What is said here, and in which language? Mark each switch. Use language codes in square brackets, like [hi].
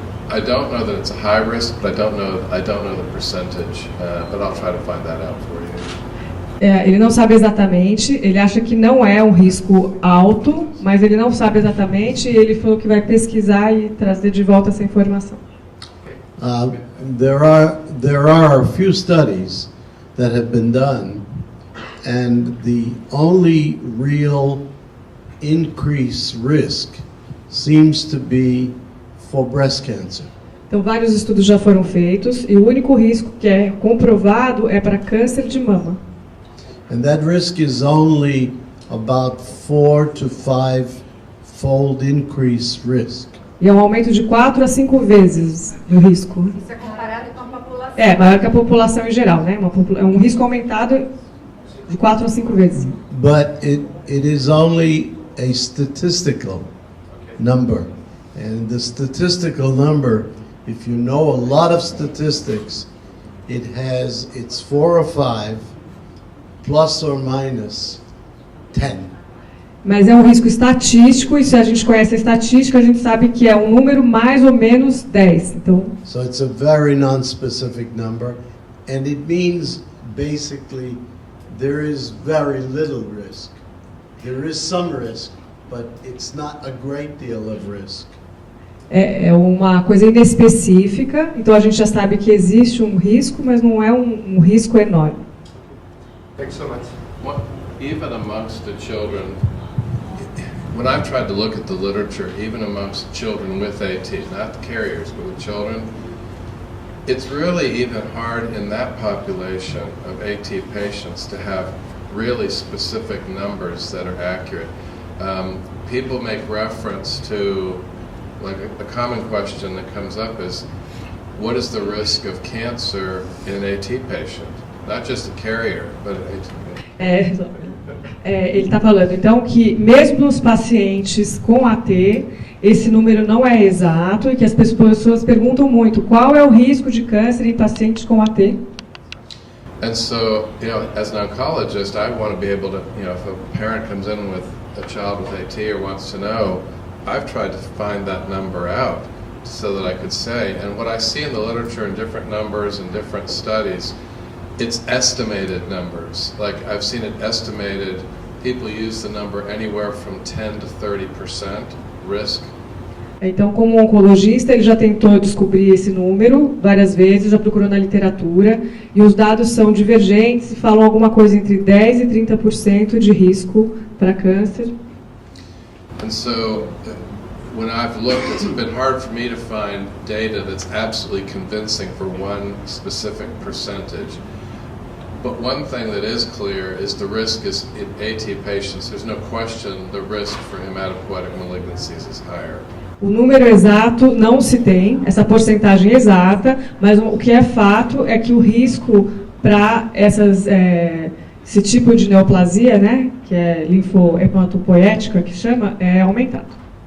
[en] I don't know that it's a high risk, but I don't know the percentage, but I'll try to find that out for you. [pt] Ele não sabe exatamente, ele acha que não é um risco alto, mas ele não sabe exatamente e ele falou que vai pesquisar e trazer de volta essa informação. [en] There are a few studies that have been done, and the only real increased risk seems to be for breast cancer. [pt] Então, vários estudos já foram feitos e o único risco que é comprovado é para câncer de mama. [en] And that risk is only about 4 to 5-fold increased risk. [pt] E é um aumento de 4 a 5 vezes do risco. Isso é comparado com a população. Maior que a população em geral, né? É um risco aumentado de 4 a 5 vezes. [en] But it is only a statistical number. And the statistical number, if you know a lot of statistics, it's 4 or 5 plus or minus 10. [pt] Mas é um risco estatístico, e se a gente conhece a estatística, a gente sabe que é um número mais ou menos 10. Então, [en] so it's a very non-specific number, and it means basically there is very little risk. There is some risk, but it's not a great deal of risk. [pt] É uma coisa inespecífica, então a gente já sabe que existe um risco, mas não é um risco enorme. [en] Thanks so much. Even amongst the children, when I've tried to look at the literature, even amongst children with AT, not the carriers, but with children, it's really even hard in that population of AT patients to have really specific numbers that are accurate. People make reference to, like a common question that comes up is, what is the risk of cancer in an AT patient? Not just a carrier, but an AT patient. [pt] Ele está falando, então, que mesmo nos pacientes com AT, esse número não é exato e que as pessoas perguntam muito qual é o risco de câncer em pacientes com AT. [en] And so, as an oncologist, I want to be able to, if a parent comes in with a child with AT or wants to know, I've tried to find that number out so that I could say, and what I see in the literature in different numbers and different studies, it's estimated numbers. Like I've seen it estimated, people use the number anywhere from 10 to 30% risk. [pt] Então, como oncologista, ele já tentou descobrir esse número várias vezes, já procurou na literatura, e os dados são divergentes e falam alguma coisa entre 10 e 30% de risco para câncer. [en] And so, when I've looked, it's been hard for me to find data that's absolutely convincing for one specific percentage. But one thing that is clear is the risk is in AT patients, there's no question the risk for hematopoietic malignancies is higher. [pt] O número exato não se tem, essa porcentagem exata, mas o que é fato é que o risco para esse tipo de neoplasia, né, que é linfohematopoética, que chama, é aumentado.